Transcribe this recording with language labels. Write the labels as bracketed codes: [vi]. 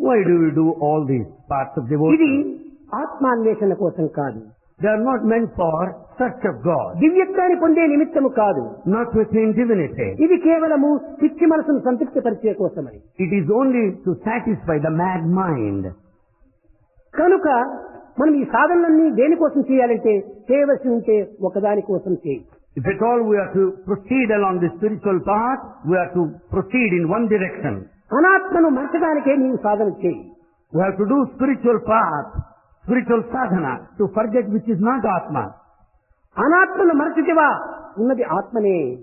[en] Why do we do all these parts of [te] ఇది [en] devotion? [te] ఆత్మాన్వేషణ కోసం కాదు, [en] They are not meant for search of God, [te] దివ్యత్వాన్ని పొందే నిమిత్తము కాదు, [en] not to attain divinity. [te] ఇది కేవలము పిచ్చి మనసును సంతృప్తి పరిచే కోసమని. [en] It is only to satisfy the mad mind. [te] కనుక మనం ఈ సాధనలన్నీ దేనికోసం చేయాలంటే చేయవలసి ఉంటే ఒకదాని కోసం చేయి. [en] If at all we are to proceed along the spiritual path, we are to proceed in one direction. [te] అనాత్మను మర్చడానికే నీవు సాధన చేయి. [en] We have to do spiritual path, spiritual sadhana, to forget which is not Atma. [te] అనాత్మను మరచితివా, ఉన్నది ఆత్మనే.